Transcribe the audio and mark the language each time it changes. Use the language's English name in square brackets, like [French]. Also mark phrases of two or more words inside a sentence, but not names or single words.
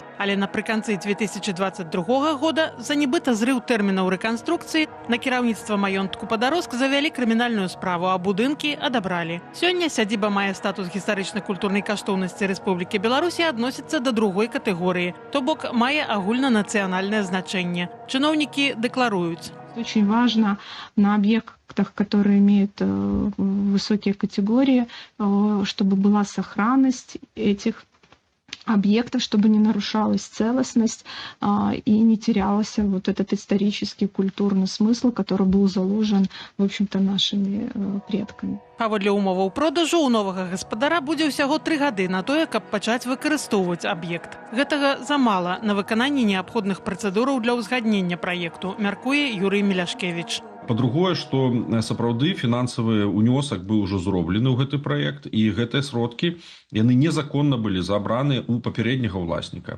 [Belarusian] Але напрыканцы 2022 года за нібыта зрыў тэрмінаў рэканструкцыі на кіраўніцтва маёнтку Падароск завялі крымінальную справу, а будынкі адабралі. Сёння сядзіба мае статус гістарычна-культурнай каштоўнасці Рэспублікі Беларусь і адносіцца да другой катэгорыі, то бок мае агульнанацыянальнае значэнне. Чыноўнікі дэкларуюць. [Russian] Очень важно на объектах, которые имеют высокие категории, чтобы была сохранность этих объектов, чтобы не нарушалась целостность и не терялся вот этот исторический культурный смысл, который был заложен, в общем-то, нашими предками. [Belarusian] Паводле умоваў продажу у новага гаспадара будзе ўсяго 3 гады на тое, каб пачаць выкарыстоўваць аб'ект. Гэтага замала на выкананні неабходных працэдураў для ўзгаднення праекту, мяркуе Юрый Міляшкевіч. Па-другое, што сапраўды фінансавы ўнёсак быў ужо зроблены ў гэты праект, і гэтыя сродкі, яны незаконна былі забраны ў папярэдняга ўласніка.